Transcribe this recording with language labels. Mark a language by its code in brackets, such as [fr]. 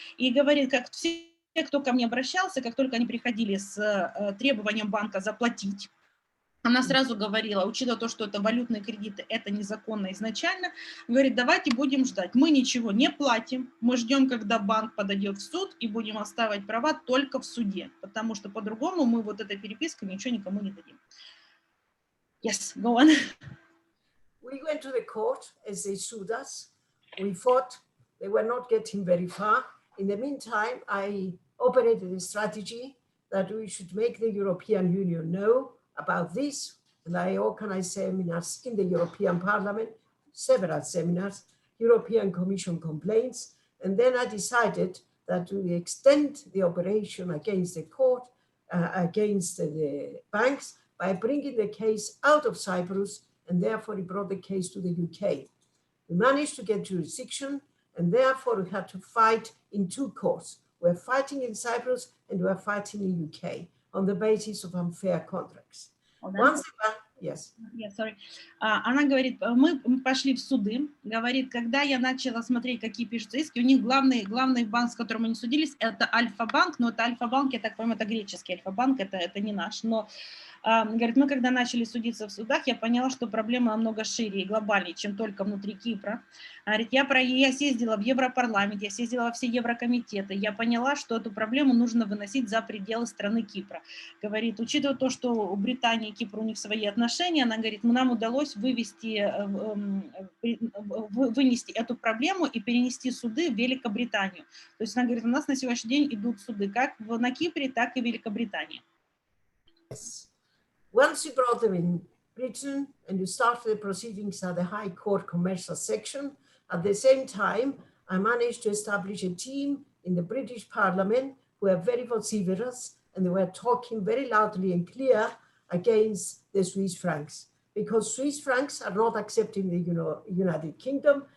[ru] И говорит, как все, кто ко мне обращался, как только они приходили с требованием банка заплатить, она сразу говорила, учитывая то, что это валютные кредиты, это незаконно изначально, говорит, давайте будем ждать. Мы ничего не платим, мы ждем, когда банк подойдет в суд и будем отстаивать права только в суде, потому что по-другому мы вот этой перепиской ничего никому не дадим. [en] Yes, go on. We went to the court as they sued us. We fought. They were not getting very far. In the meantime, I operated a strategy that we should make the European Union know about this, and I organized seminars in the European Parliament, several seminars, European Commission complaints, and then I decided that we extend the operation against the court, against the banks, by bringing the case out of Cyprus, and therefore we brought the case to the UK. We managed to get jurisdiction, and therefore we had to fight in two courts. We're fighting in Cyprus and we're fighting in the UK on the basis of unfair contracts. Yes. Yeah, sorry. [ru] Она говорит, мы пошли в суды, говорит, когда я начала смотреть, какие пишутся иски, у них главный банк, с которым они судились, это Альфа-банк, но это Альфа-банк, я так понимаю, это греческий Альфа-банк, это не наш, но говорит, мы когда начали судиться в судах, я поняла, что проблема намного шире и глобальнее, чем только внутри Кипра. Говорит, я съездила в Европарламент, я съездила во все Еврокомитеты, я поняла, что эту проблему нужно выносить за пределы страны Кипра. Говорит, учитывая то, что у Британии и Кипра у них свои отношения, она говорит, нам удалось вынести эту проблему и перенести суды в Великобританию. То есть она говорит, у нас на сегодняшний день идут суды как на Кипре, так и в Великобритании. [en] Yes. Once you brought them in Britain and you started the proceedings at the High Court Commercial Section, at the same time, I managed to establish a team in the British Parliament who are very vociferous, and they were talking very loudly and clear against the Swiss francs, because Swiss francs are not accepted in the United Kingdom.